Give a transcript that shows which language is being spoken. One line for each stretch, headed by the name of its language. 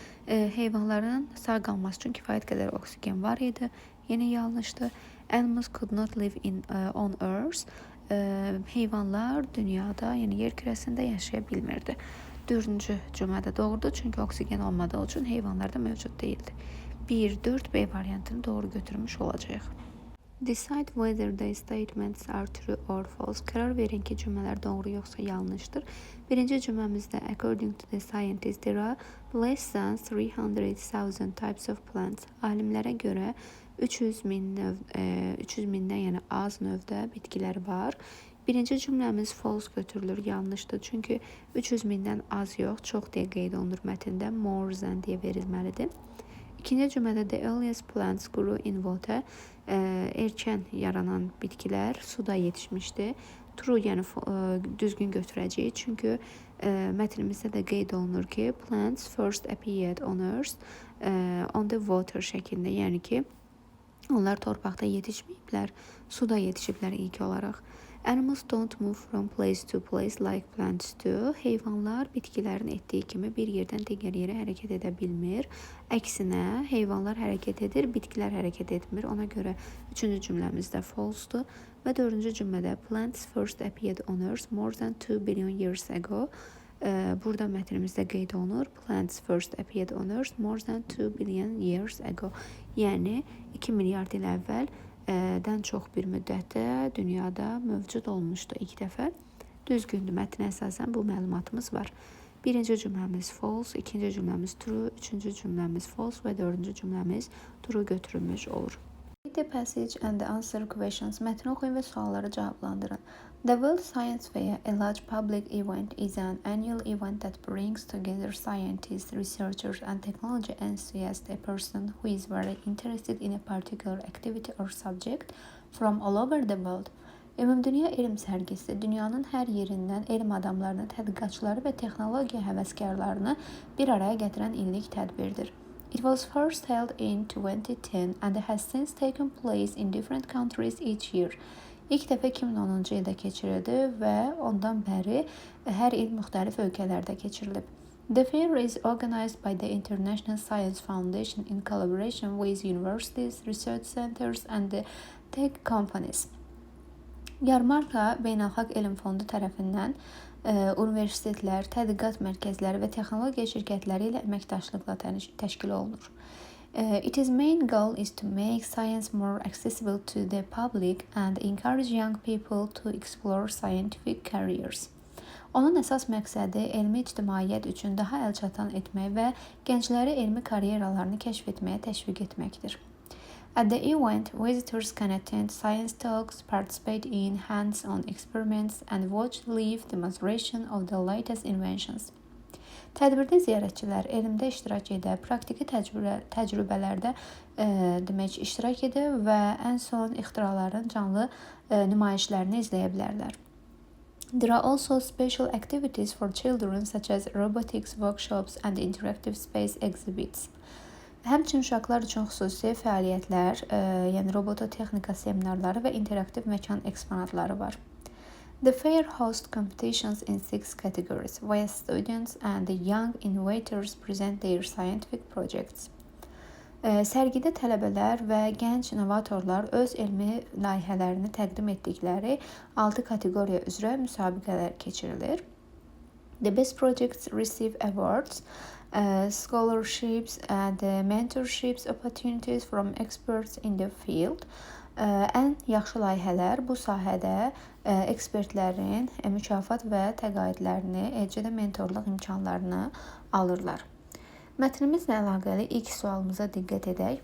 Azerbaijani: Heyvanların sağ qalması üçün kifayət qədər oksigen var idi. Yenə yanlışdır.
English: Animals could not live on earth.
Azerbaijani: Heyvanlar dünyada, yəni yer kürəsində yaşaya bilmirdi. 4-cü cümlədə doğrudur, çünki oksigen olmadığı üçün heyvanlar da mövcud değildi. 1-4 B variantını doğru götürmüş olacağıq.
English: Decide whether the statements are true or false.
Azerbaijani: Qərar verin ki, cümlələr doğru yoxsa yanlışdır. Birinci cümləmizdə
English: according to the scientists there are less than 300,000 types of plants.
Azerbaijani: Alimlərə görə 300 mindən yəni az növdə bitkilər var. Birinci cümləmiz false götürülür, yanlışdır. Çünki 300 mindən az yox, çox deyə qeyd olunur mətndə,
English: more than
Azerbaijani: deyə verilməlidir. İkinci cümlədə
English: the earliest plants grew in water.
Azerbaijani: Erkən yaranan bitkilər suda yetişmişdi. True, yəni düzgün götürəcəyik. Çünki mətnimizdə də qeyd olunur ki,
English: plants first appeared on earth on the water
Azerbaijani: şəklində. Yəni ki, onlar torpaqda yetişməyiblər, suda yetişiblər ilk olaraq.
English: Animals don't move from place to place like plants do.
Azerbaijani: Heyvanlar bitkilərin etdiyi kimi bir yerdən digər yerə hərəkət edə bilmir. Əksinə, heyvanlar hərəkət edir, bitkilər hərəkət etmir. Ona görə 3-cü cümləmizdə false-dur. Və 4-cü cümlədə
English: plants first appeared on earth more than 2 billion years ago.
Azerbaijani: Burada mətnimizdə qeyd olunur.
English: Plants first appeared on earth more than 2 billion years ago.
Azerbaijani: Yəni 2 milyard il əvvəl dən çox bir müddətdə dünyada mövcud olmuşdu ilk dəfə. Düzgündür, mətnə əsasən bu məlumatımız var. Birinci cümləmiz false, ikinci cümləmiz true, üçüncü cümləmiz false və dördüncü cümləmiz true götürülmüş olur.
English: Read the passage and answer questions.
Azerbaijani: Mətni oxuyun və sualları cavablandırın.
English: The World Science Fair, a large public event, is an annual event that brings together scientists, researchers, and technology enthusiasts, a person who is very interested in a particular activity or subject from all over the world.
Azerbaijani: Ümumdünya elm sərgisi dünyanın hər yerindən elm adamlarını, tədqiqatçıları və texnologiya həvəskarlarını bir araya gətirən illik tədbirdir.
English: It was first held in 2010 and has since taken place in different countries each year.
Azerbaijani: İlk dəfə 2010-cu ildə keçirildi və ondan bəri hər il müxtəlif ölkələrdə keçirilib.
English: The fair is organized by the International Science Foundation in collaboration with universities, research centers and the tech companies.
Azerbaijani: Yarmarka Beynəlxalq Elm Fondu tərəfindən universitetlər, tədqiqat mərkəzləri və texnologiya şirkətləri ilə əməkdaşlıqla təşkil olunur.
English: Its main goal is to make science more accessible to the public and encourage young people to explore scientific careers.
Azerbaijani: Onun əsas məqsədi elmi ictimaiyyət üçün daha əlçatan etmək və gəncləri elmi karyeralarını kəşf etməyə təşviq etməkdir.
English: At the event, visitors can attend science talks, participate in hands-on experiments, and watch live demonstration of the latest inventions.
Azerbaijani: Tədbirdə ziyarətçilər elmdə iştirak edə, praktiki təcrübələrdə iştirak edə və ən son ixtiraların canlı nümayişlərini izləyə bilərlər.
English: There are also special activities for children such as robotics workshops and interactive space exhibits.
Azerbaijani: Həmçinin uşaqlar üçün xüsusi fəaliyyətlər, yəni robototexnika seminarları və interaktiv məkan eksponatları var.
English: The fair hosts competitions in 6 categories, where students and young innovators present their scientific projects.
Azerbaijani: Sərgidə tələbələr və gənc novatorlar öz elmi layihələrini təqdim etdikləri 6 kateqoriya üzrə müsabiqələr keçirilir.
English: The best projects receive awards, scholarships and mentorships opportunities from experts in the field.
Azerbaijani: Ən yaxşı layihələr bu sahədə ekspertlərin mükafat və təqaüdlərini, eləcə də mentorluq imkanlarını alırlar. Mətnimizlə əlaqəli ilk sualımıza diqqət edək.